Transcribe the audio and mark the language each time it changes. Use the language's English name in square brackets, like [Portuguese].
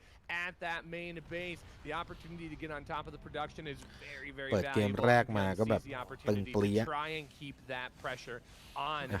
[English] at that main base, the opportunity to get on top of the production is very, very [Thai] เปิดเกมแรกมาก็แบบตึงเปรี้ย [English] try and keep that pressure on